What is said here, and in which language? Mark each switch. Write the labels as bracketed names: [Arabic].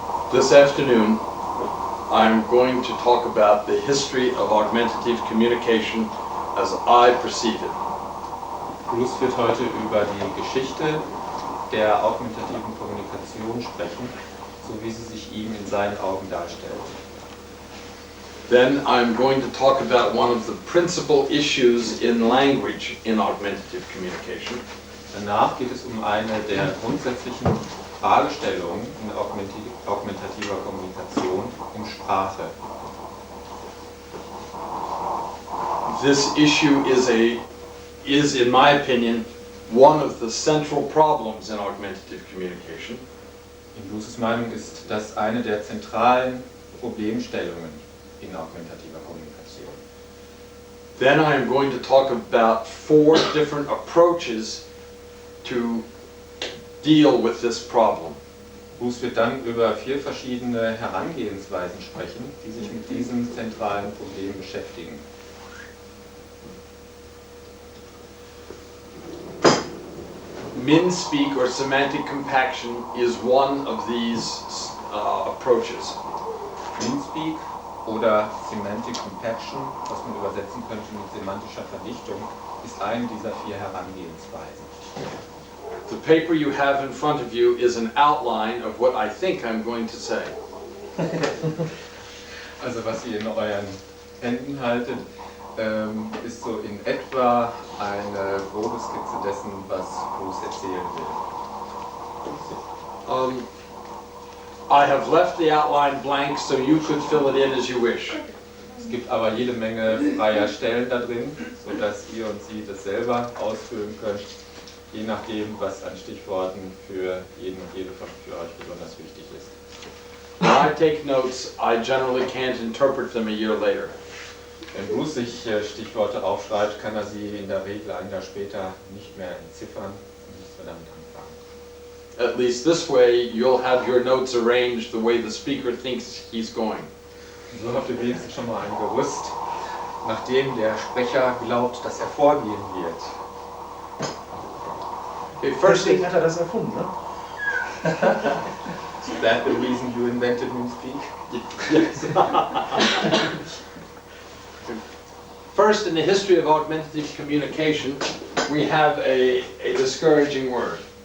[English] This afternoon, I'm going to talk about the history of augmentative communication as I perceive it. [German] Bruce wird heute über die Geschichte der augmentativen Kommunikation sprechen, so wie sie sich ihm in seinen Augen darstellt. [English] Then I'm going to talk about one of the principal issues in language in augmentative communication. [German] Danach geht es um eine der grundsätzlichen Fragestellungen in augmentativer Kommunikation, um Sprache. [English] This issue is, in my opinion, one of the central problems in augmentative communication. [German] In Bruces Meinung ist das eine der zentralen Problemstellungen in augmentativer Kommunikation. [English] Then I am going to talk about 4 different approaches to deal with this problem. [German] Bruce wird dann über 4 verschiedene Herangehensweisen sprechen, die sich mit diesem zentralen Problem beschäftigen. [English] Min-speak or semantic compaction is one of these approaches. [German] Min-speak oder Semantic Compaction, was man übersetzen könnte mit semantischer Verdichtung, ist eine dieser 4 Herangehensweisen. [English] The paper you have in front of you is an outline of what I think I'm going to say. [German] Also was ihr in euren Händen haltet, ist so in etwa eine grobe Skizze dessen, was Bruce erzählen will. [English] I have left the outline blank so you could fill it in as you wish. [German] Es gibt aber jede Menge freier Stellen da drin, sodass ihr und sie das selber ausfüllen könnt, je nachdem, was an Stichworten für jeden und jede von euch besonders wichtig ist. [English] When I take notes, I generally can't interpret them a year later. [German] Wenn Bruce sich Stichworte aufschreibt, kann er sie in der Regel ein Jahr später nicht mehr entziffern und nichts mehr damit anfangen. [English] At least this way, you'll have your notes arranged the way the speaker thinks he's going. [German] So habt ihr wenigstens schon mal ein Gerüst, nachdem der Sprecher glaubt, dass er vorgehen wird. [English] Okay, first, [German] Deswegen hat er das erfunden, ne? [English] Is that the reason you invented Min-speak? yes. First, in the history of augmentative communication, we have a discouraging word.